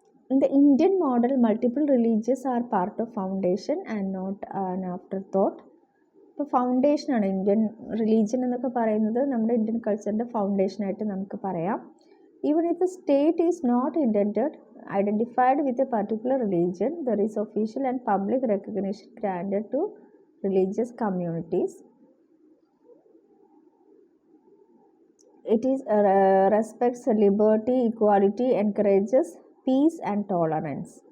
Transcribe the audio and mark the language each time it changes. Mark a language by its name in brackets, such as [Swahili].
[English] In the Indian model, multiple religions are part of foundation and not an afterthought. [Malayalam] ഇപ്പോൾ ഫൗണ്ടേഷനാണ് Indian religion എന്നൊക്കെ പറയുന്നത്, നമ്മുടെ Indian കൾച്ചറിൻ്റെ ഫൗണ്ടേഷനായിട്ട് നമുക്ക് പറയാം. [English] Even if the state is not identified with a particular religion, there is official and public recognition granted to religious communities. It is respects liberty, equality, encourages peace and tolerance.